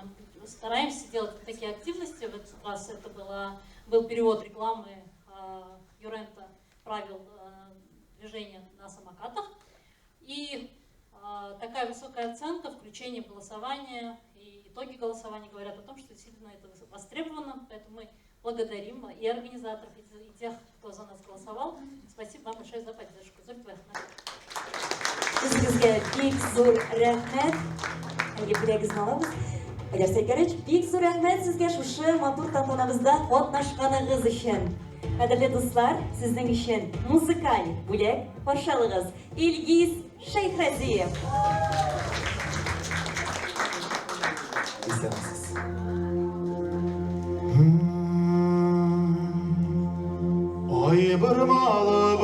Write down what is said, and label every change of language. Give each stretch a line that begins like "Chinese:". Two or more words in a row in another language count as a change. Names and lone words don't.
Russian: Стараемся делать такие активности. В этот раз это был перевод рекламы Юрента правил движения на самокатах. И такая высокая оценка, включение в голосование и итоги голосования говорят о том, что действительно это востребовано. Поэтому мы благодарим и организаторов, и тех, кто за нас голосовал. Спасибо вам большое за поддержку.
Uzbek: Sizga bek zo'r rahmat. Bilagingizni olamiz. Agar Saykarovich, bek zo'r rahmat sizga shu motor tantanamizda qatnashganingiz uchun. Qadrli do'stlar, sizning uchun muzikal bo'lak qo'shig'ingiz Ilgiz Shayxraziyev.
Tatar: Oy bir malı